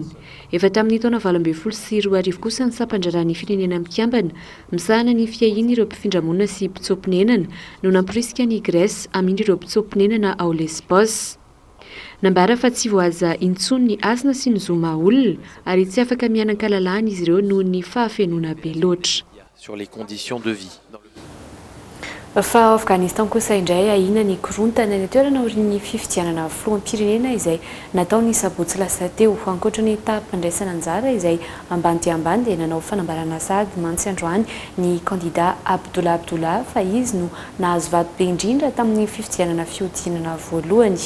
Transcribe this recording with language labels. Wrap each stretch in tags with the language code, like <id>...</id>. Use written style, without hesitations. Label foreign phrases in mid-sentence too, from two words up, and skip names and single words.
<mg>Efa tamin'ny taona 2012 kosa ny sampandrarany firenena mikambana, misahana ny fiahiny ireo mpifindra-monina sy mpitsopinenana no namporisika ny Grèce amindry ireo mpitsopinenana ao Lesbos. Nambara fa tsy voaza intsony ny asina sy ny zoma olona ary tsy afaka mianan-kalalahana izy ireo noho ny fahafenona be loatra.</mg> <fr>Sur les conditions de vie.</fr> <mg>Fa Afghanistan kosa indray ahina ny korontana ny toerana orin'ny fifidianana filoham-pirenena izay nataony sabotsy lasa teo. Ankoatra ny taham-pandraisana anjara izay ambany dia ambany dia nanao fanambarana sady mantsy androany ny kandida Abdullah fa izy no nahazo vato be indrindra tamin'ny fifidianana fiodinana voalohany.</mg>